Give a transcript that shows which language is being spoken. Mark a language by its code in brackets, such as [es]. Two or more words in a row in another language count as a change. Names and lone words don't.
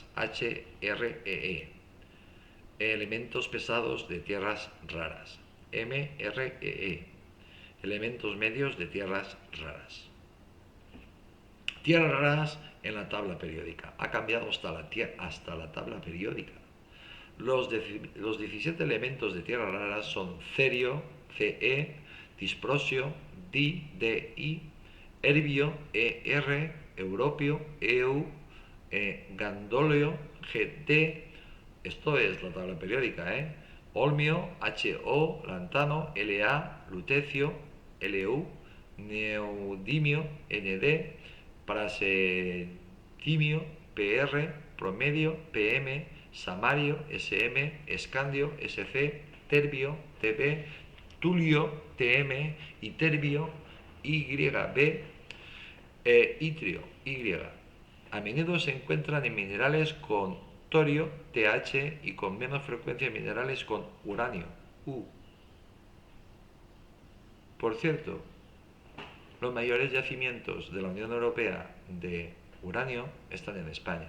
[es] HREE, elementos pesados de tierras raras. MREE, elementos medios de tierras raras. Tierras raras en la tabla periódica. Ha cambiado hasta la tabla periódica. Los 17 elementos de tierras raras son cerio, Ce, disprosio, Di, erbio, Er, europio, Eu, gandolio, Gt. Esto es la tabla periódica, olmio, Ho, lantano, La, lutecio, Lu, neodimio, Nd, praseodimio, Pr, promedio, Pm, samario, Sm, escandio, Sc, terbio, Tb, tulio, Tm, y terbio, Yb, itrio, Y. A menudo se encuentran en minerales con torio, Th, y con menos frecuencia en minerales con uranio, U. Por cierto, los mayores yacimientos de la Unión Europea de uranio están en España.